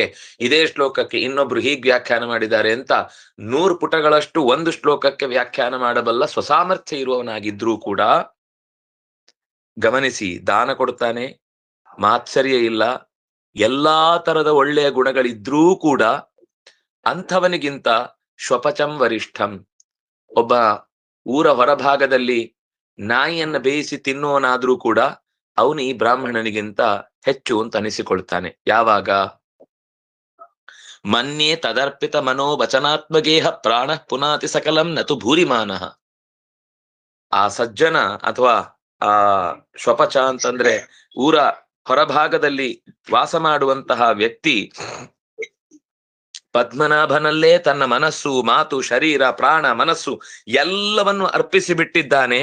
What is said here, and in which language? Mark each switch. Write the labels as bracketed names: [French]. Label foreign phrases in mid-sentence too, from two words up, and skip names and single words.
[Kannada] ಇದೇ ಶ್ಲೋಕಕ್ಕೆ ಇನ್ನೊಬ್ರು ಹೀಗ್ ವ್ಯಾಖ್ಯಾನ ಮಾಡಿದ್ದಾರೆ ಅಂತ 100 ಪುಟಗಳಷ್ಟು ಒಂದು ಶ್ಲೋಕಕ್ಕೆ ವ್ಯಾಖ್ಯಾನ ಮಾಡಬಲ್ಲ ಸ್ವಸಾಮರ್ಥ್ಯ ಇರುವವನಾಗಿದ್ರೂ ಕೂಡ ಗಮನಿಸಿ, ದಾನ ಕೊಡ್ತಾನೆ, ಮಾತ್ಸರ್ಯ ಇಲ್ಲ, ಎಲ್ಲಾ ತರದ ಒಳ್ಳೆಯ ಗುಣಗಳಿದ್ರೂ ಕೂಡ ಅಂಥವನಿಗಿಂತ [Sanskrit] ಶ್ವಪಚಂ ವರಿಷ್ಠಂ, [Kannada] ಒಬ್ಬ ಊರ ಹೊರಭಾಗದಲ್ಲಿ ನಾಯಿಯನ್ನ ಬೇಯಿಸಿ ತಿನ್ನುವನಾದ್ರೂ ಕೂಡ ಅವನು ಈ ಬ್ರಾಹ್ಮಣನಿಗಿಂತ ಹೆಚ್ಚು ಅಂತ ಅನಿಸಿಕೊಳ್ತಾನೆ. [Sanskrit] ಯಾವಾಗ ಮನ್ಯೇ ತದರ್ಪಿತ ಮನೋ ವಚನಾತ್ಮಗೇಹ ಪ್ರಾಣ ಪುನಾತಿ ಸಕಲಂ ನತು ಭೂರಿಮಾನಃ. [Kannada] ಆ ಸಜ್ಜನ ಅಥವಾ ಆ ಶ್ವಪಚ ಅಂತಂದ್ರೆ ಊರ ಹೊರಭಾಗದಲ್ಲಿ ವಾಸ ಮಾಡುವಂತಹ ವ್ಯಕ್ತಿ ಪದ್ಮನಾಭನಲ್ಲೇ ತನ್ನ ಮನಸ್ಸು, ಮಾತು, ಶರೀರ, ಪ್ರಾಣ, ಮನಸ್ಸು ಎಲ್ಲವನ್ನು ಅರ್ಪಿಸಿ ಬಿಟ್ಟಿದ್ದಾನೆ.